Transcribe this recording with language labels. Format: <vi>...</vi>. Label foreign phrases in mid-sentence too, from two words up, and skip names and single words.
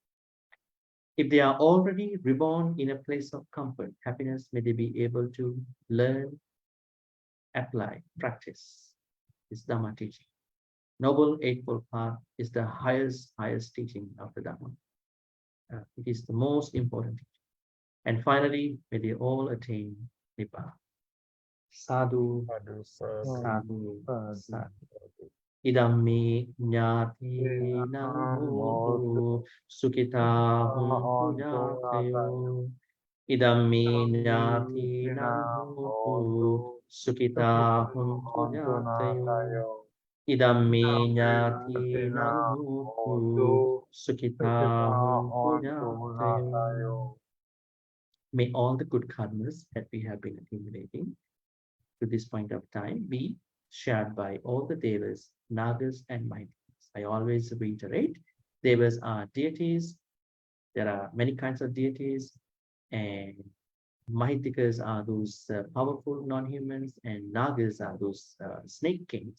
<en>If they are already reborn in a place of comfort, happiness, may they be able to learn, apply, practice this Dhamma teaching. Noble Eightfold Path is the highest teaching of the Dhamma. It is the most important teaching. And finally, may they all attain Nibbana.</en> <pi>Sadhu, Sadhu, sadhu, sadhu. sadhu. Idammi jnati namu sukita huntu jatayo. Idammi jnati namu sukita huntu jatayo. Idammi jnati namu sukita huntu jatayo.</pi> <en>May all the good karmas that we have been accumulating to this point of time be shared by all the devas, nagas, and Mahikas. I always reiterate, devas are deities. There are many kinds of deities, and Mahikas are those powerful non-humans, and nagas are those snake kings.</en>